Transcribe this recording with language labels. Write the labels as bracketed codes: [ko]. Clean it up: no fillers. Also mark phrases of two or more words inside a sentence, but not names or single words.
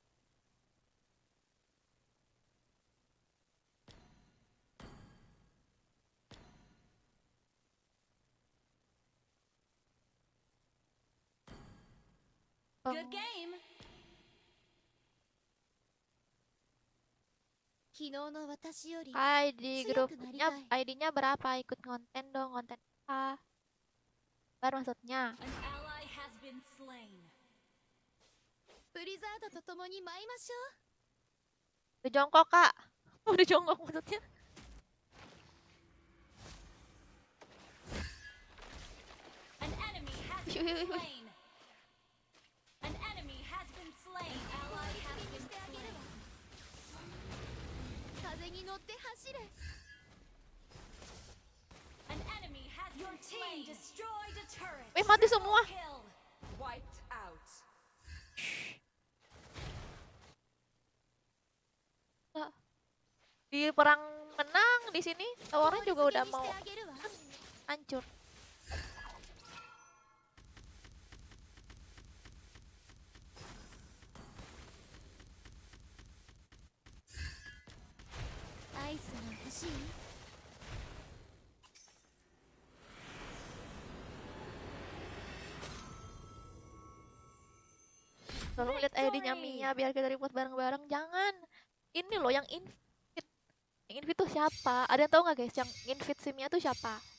[en] Good game. [ja] 昨日の私より [id] Hai, di Siap, grupnya Narikai. ID-nya berapa? Ikut konten dong, konten apa? Baru maksudnya. [en] An ally has been slain. [ja] ブリザードと共に舞いましょ [id] Udah jongkok, Kak. Udah jongkok maksudnya. [en] An enemy has [id] Wih, [en] been [id] wih, wih, wih. [en] slain. An enemy has been slain. Ally has been slain. [ja] う風に乗って走れ An enemy has Your team destroyed a turret. [id] Mati semua. [en] Kill. Wiped out. [id] Di perang menang di sini, towernya juga udah [ja] 効率 [id] mau [ja] 付けにしてあげるわ [id] hancur. [ja] Ice が欲しい [id] Tolong lihat ID-nya Mia biar kita report bareng-bareng. Jangan. Ini loh yang invite. Yang invite tuh siapa? Ada yang tahu nggak guys? Yang invite si Mia tuh siapa?